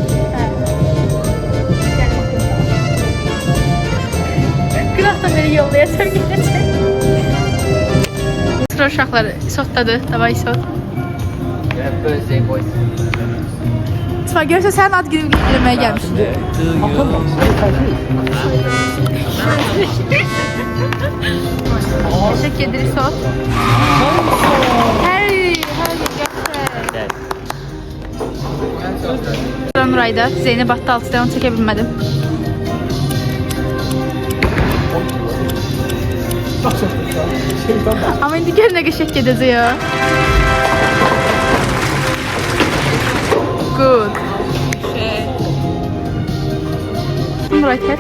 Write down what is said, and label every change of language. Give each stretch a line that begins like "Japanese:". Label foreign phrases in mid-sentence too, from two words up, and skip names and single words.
Azerbaijani: Günah da beni yollayacaq, gedəcək. Sıra uşaqlar, İsotdadır, davay İsot.
English: Birthday boys.
Azerbaijani: Sıra görürsə sənin ad günü bildirməyə gəlmişim.
Turkish: Teşekkür ederiz İsot. Hey, göster. Sıra Nuray'da, Zeynep attı 6'da,
Azerbaijani: onu çəkə bilmədim. Ama indi gör nə qəşəng gedəcək ya. Good.
Turkish: Nuray ters.